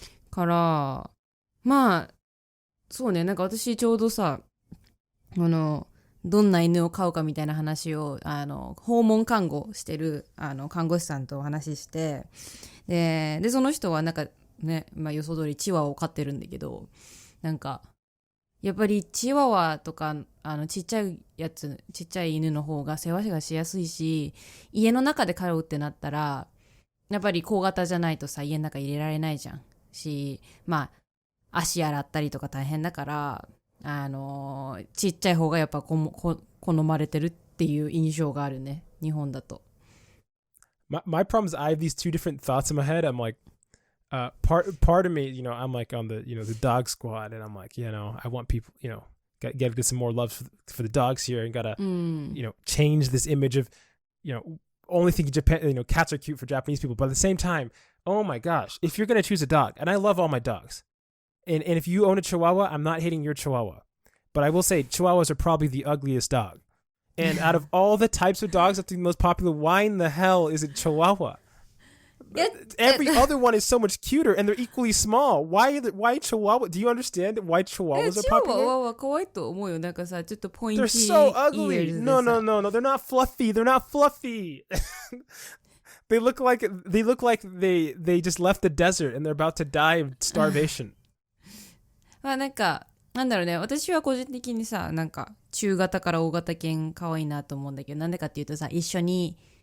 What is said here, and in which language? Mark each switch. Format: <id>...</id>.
<ja>から、まあ、そうね、なんか私ちょうどさ、どんな犬を飼うかみたいな話を、訪問看護してる、看護師さんとお話しして、で、その人はなんかね、予想通りチワワを飼ってるんだけど、なんか、やっぱりチワワとか、ちっちゃい犬の方が世話がしやすいし、家の中で飼うってなったら、やっぱり小型じゃないとさ、家の中入れられないじゃん。足洗ったりとか大変だから、ちっちゃい方がやっぱ好まれてるっていう印象があるね、日本だと。</ja> <en>My problem is I have these two different thoughts in my head. I'm like, part of me, I'm like on the, the dog squad, and I'm like, I want people, get some more love for the dogs here, and gotta, change this image of, only thinking Japan, cats are cute for Japanese people. But at the same time, oh my gosh, if you're gonna choose a dog, and I love all my dogs, and if you own a Chihuahua, I'm not hating your Chihuahua, but I will say Chihuahuas are probably the ugliest dog. And out of all the types of dogs, that's the most popular. Why in the hell is it Chihuahua? Every other one is so much cuter, and they're equally small. Why Chihuahua? Do you understand why Chihuahuas are popular?</en> <ja>チワワは可愛いと思うよ。なんかさ、ちょっとポイント</ja> <en>They're so ugly. No. They're not fluffy. They look like they just left the desert and they're about to die of starvation.</en> <ja>なんかなんだろうね、私は個人的にさ、なんか中型から大型犬可愛いなと思うんだけど、なんでかっていうとさ、一緒に</ja>